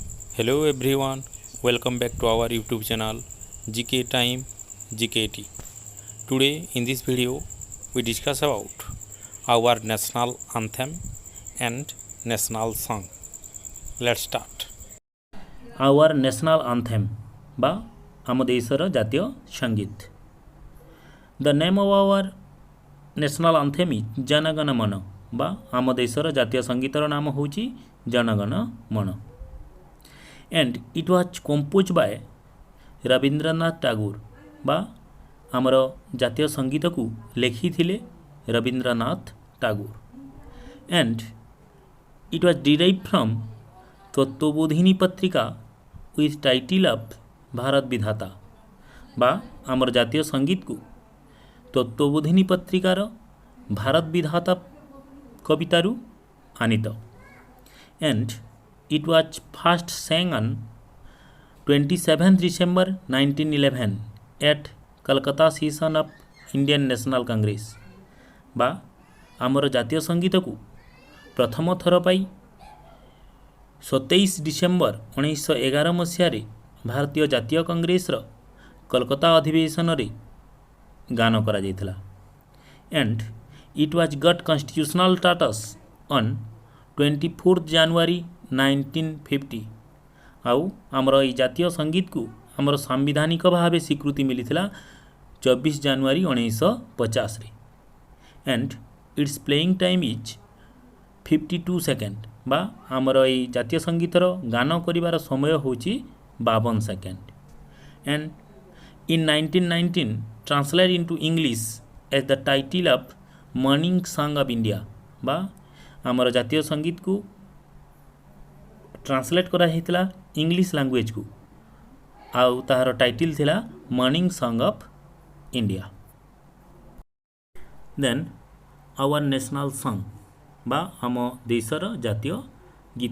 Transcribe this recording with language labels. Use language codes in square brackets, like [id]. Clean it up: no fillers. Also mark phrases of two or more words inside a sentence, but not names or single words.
[en] Hello everyone, welcome back to our YouTube channel GK Time GKT. Today in this video we discuss about our national anthem and national song. Let's start. Our national anthem [or] বা ଆମ ଦେଶର ଜାତୀୟ ସଙ୍ଗୀତ. [en] The name of our national anthem is ଜନଗଣ ମନ [or] ବା ଆମ ଦେଶର ଜାତୀୟ ସଙ୍ଗୀତର ନାମ ହେଉଛି ଜନଗଣ ମନ. [en] And it was composed by ରବୀନ୍ଦ୍ରନାଥ ଟାଗୋର [or] ବା ଆମର ଜାତୀୟ ସଙ୍ଗୀତକୁ ଲେଖିଥିଲେ ରବୀନ୍ଦ୍ରନାଥ ଟାଗୋର. [en] And it was derived from ତତ୍ତ୍ୱବୋଧିନୀ ପତ୍ରିକା with title of ଭାରତ ବିଧାତା [or] ବା ଆମର ଜାତୀୟ ସଙ୍ଗୀତକୁ ତତ୍ତ୍ୱବୋଧିନୀ ପତ୍ରିକାର ଭାରତ ବିଧାତା କବିତାରୁ ଆନିତ. [en] And it was first sang on 27 December 1911 at Calcutta session of Indian National Congress [or] ବା ଆମର ଜାତୀୟ ସଙ୍ଗୀତକୁ ପ୍ରଥମ ଥର ପାଇଁ 27 ଡିସେମ୍ବର 1911 ମସିହାରେ ଭାରତୀୟ ଜାତୀୟ କଂଗ୍ରେସର କଲକତା ଅଧିବେଶନରେ ଗାନ କରାଯାଇଥିଲା. [en] And it was got constitutional status on 24th January 1950 [or] ଆଉ ଆମର ଏଇ ଜାତୀୟ ସଙ୍ଗୀତକୁ ଆମର ସାମ୍ବିଧାନିକ ଭାବେ ସ୍ୱୀକୃତି ମିଳିଥିଲା 24 ଜାନୁଆରୀ 1950ରେ. [en] And its playing time is [or] 52 ସେକେଣ୍ଡ ବା ଆମର ଏଇ ଜାତୀୟ ସଙ୍ଗୀତର ଗାନ କରିବାର ସମୟ ହେଉଛି 52 ସେକେଣ୍ଡ. [en] And in 1919 translated into English as the title of Morning Song of India [or] ବା ଆମର ଜାତୀୟ ସଙ୍ଗୀତକୁ ଟ୍ରାନ୍ସଲେଟ୍ କରାଯାଇଥିଲା ଇଂଲିଶ ଲାଙ୍ଗୁଏଜକୁ ଆଉ ତାହାର ଟାଇଟଲ୍ ଥିଲା ମର୍ଣ୍ଣିଂ ସଙ୍ଗ ଅଫ୍ ଇଣ୍ଡିଆ. [en] Then our national song [or] ବା ଆମ ଦେଶର ଜାତୀୟ ଗୀତ.